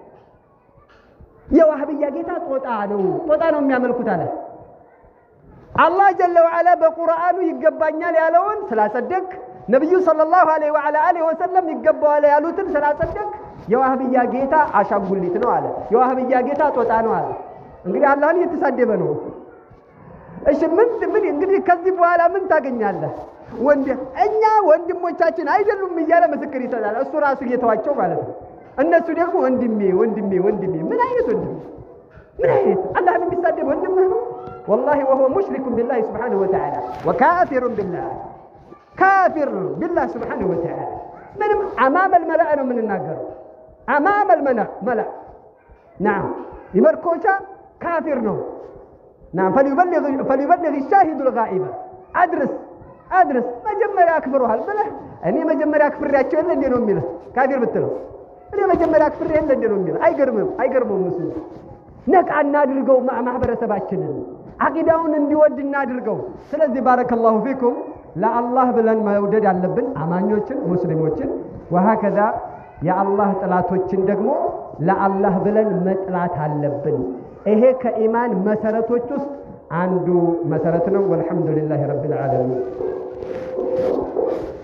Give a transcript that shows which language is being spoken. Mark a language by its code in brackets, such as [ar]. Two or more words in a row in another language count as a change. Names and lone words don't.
[am] የዋህብያ ጌታ ጦጣ ነው የሚያመልኩት አለ። አላህ [ar] جل وعلا [am] በቁርአኑ ይገባኛል ያለውን ስላጸደቅ ነብዩ [ar] صلى الله عليه وسلم [am] ይገባዋል ያሉትን ስላጸደቅ የዋህብያ ጌታ አሻንጉሊት ነው አለ። የዋህብያ ጌታ ጦጣ ነው አለ። እንግዲህ አላህን እየተሳደበ ነው። እሺ ምን እንግዲህ ከዚህ በኋላ ምን ታገኛለህ? እኛ ወንድሞቻችን አይደሉም እያለ ምስክር ይሰጣል። እሱ ራሱ እየተዋቸው ማለት ነው። እነሱ ደግሞ ወንድሜ ምን አይነት ወንድም ምን አይነት አላህን የሚሳደብ ወንድም ነው? [ar] والله وهو مشرك بالله سبحانه وتعالى وكافر بالله كافر بالله سبحانه وتعالى. من امام الملأ [am] ነው የምንናገረው። [ar] امام الملأ نعم يمركوشا كافر ነው. نعم فليبلغ الشاهد الغائب [am] አድርስ መጀመሪያ አክብሩሃል ብለህ እኔ መጀመሪያ አክብሬያቸው የለ እንዴ ነው የሚለው ካፊር ብትለው እኔ መጀመሪያ አክብሬ የለ እንዴ ነው የሚለው አይገርምም እሱ ነቃ እናድርገው ማህበረሰባችንን አቂዳውን እንዲወድ እናድርገው ስለዚህ [ar] بارك الله فيكم [am] ለአላህ ብለን መውደድ ያለብን አማኞችን ሙስሊሞችን وهكذا የአላህ ጥላቶችን ደግሞ ለአላህ ብለን መጥላት አለብን ይሄ ከኢማን መሰረቶች ውስጥ አንዱ መሰረት ነው [ar] والحمد لله رب العالمين